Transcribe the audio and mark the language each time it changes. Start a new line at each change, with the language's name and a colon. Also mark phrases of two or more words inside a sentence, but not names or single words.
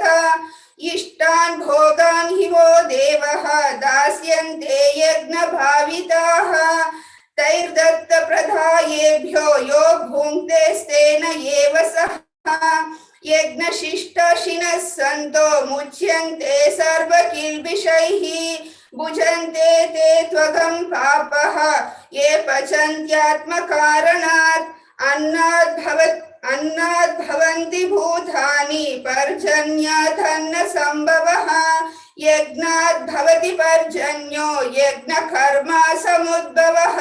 Sanskrit: ಇಷ್ಟಾನ್ ಭೋಗಾನ್ ಹಿ ವೋ ದೇವಃ ದಾಸ್ಯಂತೆ ಯಜ್ಞ ಭಾವಿತಾಃ. ತೈರ್ದತ್ತ ಪ್ರಧಾಯೇಭ್ಯೋ ಯೋ ಭುಂಕ್ತೆಸ್ತೇನ ಏವ ಸಹ. ಯಜ್ಞಶಿಷ್ಟಶಿನಃ ಸಂತೋ ಮುಚ್ಯಂತೆ ಸರ್ವಕಿಲ್ಬಿಷೈಃ. ಭುಜಂತೆ ತೇ ತ್ವಗಂ ಪಾಪಃ ಯೇ ಪಚಂತ್ಯಾತ್ಮಕಾರಣಾತ್. अन्नाद् भवन्ति भूतानि पर्जन्यादन्न संभवः. यज्ञाद् भवति पर्जन्यो यज्ञकर्मा समुद्भवः.